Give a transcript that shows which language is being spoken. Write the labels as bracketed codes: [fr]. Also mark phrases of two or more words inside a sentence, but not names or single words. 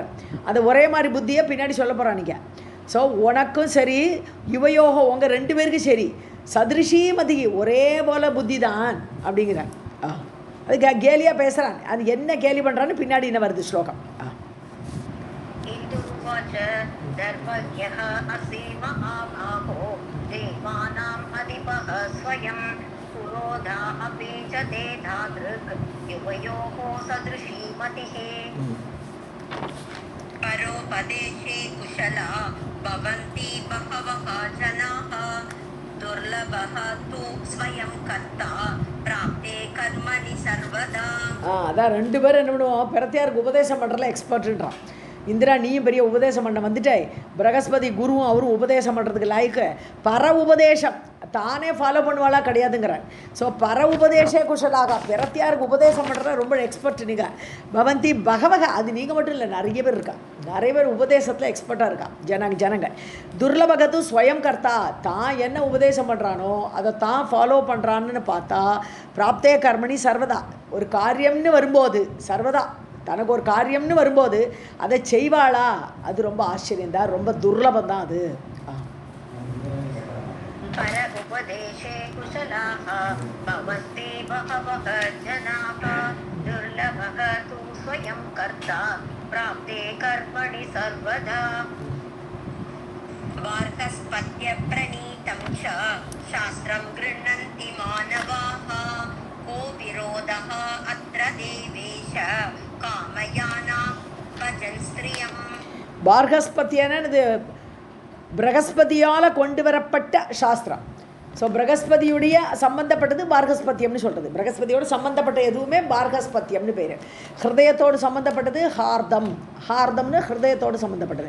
[ta] அந்த ஒரே மாதிரி புத்தியை பின்னாடி சொல்ல போகிறான் நீங்கள். ஸோ உனக்கும் சரி யுவயோகோ உங்கள் ரெண்டு பேருக்கும் சரி [sa] सदृशी मतिः [ta] ஒரே போல் புத்தி தான் அப்படிங்கிறார். அது கேலியாக பேசுகிறான். அது என்ன கேலி பண்ணுறான்னு பின்னாடி என்ன வருது ஸ்லோகம். [sa] उवाच दर्पज्ञः असि महाबाहो देवानाम् अधिपः स्वयं पुरोधा अपि च ते धादृक् युवयोः सदृशी मतिः परोपदेशे कुशला भवन्ति बहवः जनाः दुर्लभः तु स्वयं कर्ता प्राप्ते कर्मणि सर्वदा [ta] அதான் ரெண்டு பேரும் என்ன பண்ணுவோம், பிரத்தியாருக்கு உபதேசம் பண்ணுறதுல எக்ஸ்பர்ட்டுன்றான். இந்திரா நீயும் பெரிய உபதேசம் பண்ண வந்துட்டாய், பிரகஸ்பதி குருவும் அவரும் உபதேசம் பண்ணுறதுக்கு லாய்க்கு. பர உபதேசம் தானே ஃபாலோ பண்ணுவாளா கிடையாதுங்கிறான். ஸோ பர உபதேச குஷலாக பிரத்தியாருக்கு உபதேசம் பண்ணுறத ரொம்ப எக்ஸ்பர்ட் நீங்கள். [sa] भवन्ति बहवः [ta] அது நீங்கள் மட்டும் இல்லை, நிறைய பேர் இருக்கா, நிறைய பேர் உபதேசத்தில் எக்ஸ்பர்ட்டாக இருக்கா ஜனங்க. [sa] दुर्लभः तु स्वयं कर्ता [ta] தான் என்ன உபதேசம் பண்ணுறானோ அதை தான் ஃபாலோ பண்ணுறான்னு பார்த்தா [sa] प्राप्ते कर्मणि सर्वदा [ta] ஒரு காரியம்னு வரும்போது சர்வதா தனக்கு ஒரு காரியம்னு வரும்போது அதை செய்வாளா, அது ரொம்ப ஆச்சரியம்தான், ரொம்ப துர்லபம் தான் அது. [sa] पर उपदेशे कुशलाः भवन्ति बहवः जनाः दुर्लभः तु स्वयं कर्ता प्राप्ते कर्मणि सर्वदा वार्तस्पत्य प्रणीतं च शास्त्रं गृह्णन्ति मानवाः को विरोधः अत्र देवेश कामयानां भजन् स्त्रियम् [ta] பார்கஸ்பத்தியான இது பிரகஸ்பதியால் கொண்டு வரப்பட்ட சாஸ்திரம். ஸோ பிரகஸ்பதியுடைய சம்மந்தப்பட்டது பார்கஸ்பத்தியம்னு சொல்கிறது. பிரகஸ்பதியோடு சம்மந்தப்பட்ட எதுவுமே பார்கஸ்பத்தியம்னு பேர். ஹிருதயத்தோடு சம்மந்தப்பட்டது ஹார்தம்னு ஹிருதயத்தோடு சம்மந்தப்பட்டது.